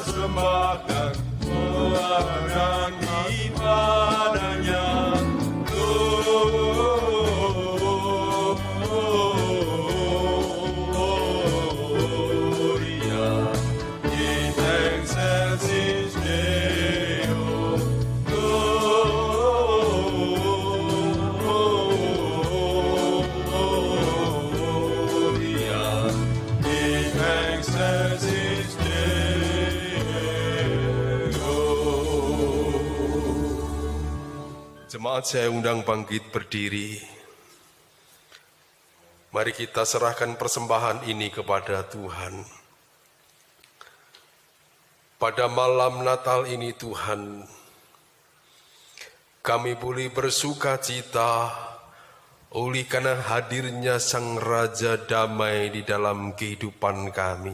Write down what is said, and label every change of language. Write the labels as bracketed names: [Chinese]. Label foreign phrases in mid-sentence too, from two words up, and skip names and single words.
[Indonesian] persembahkan orang ibadahnya. [Latin] Gloria in excelsis Deo. Gloria in excelsis Deo. [Indonesian] Jemaat saya undang bangkit berdiri. Mari kita serahkan persembahan ini kepada Tuhan. Pada malam Natal ini Tuhan, kami boleh bersuka cita oleh karena hadirnya Sang Raja Damai di dalam kehidupan kami.